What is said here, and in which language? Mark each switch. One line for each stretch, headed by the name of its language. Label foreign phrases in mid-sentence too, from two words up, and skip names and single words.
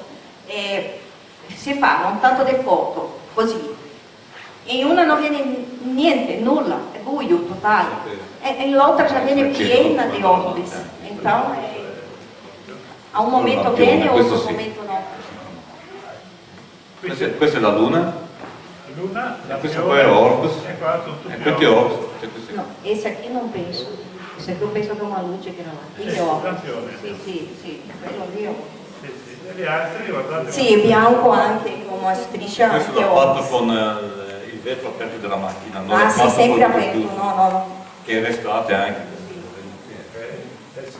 Italian: Si fanno tanto di foto così e in una non viene niente, nulla, è buio totale e l'altra già viene piena di orbis, então a un momento viene e a un momento no. Questa è la Luna, Luna, la questo fiore, qua è Orbs, e qua tutto e più questo è Orbs. Cioè queste
Portuguese: No, esse aqui não penso. Esse aqui eu penso
Italian: che è una luce che non ha. Sì, Qui è oro. campione. Sì, quello lì è oro. Sì, sì. E gli altri, guardate. Sì, è bianco anche con una striscia Questo anche l'ho oro. fatto con il vetro aperto della macchina, non Ah l'ho sì, fatto sempre col aperto, computer, no. che restate anche. Sì.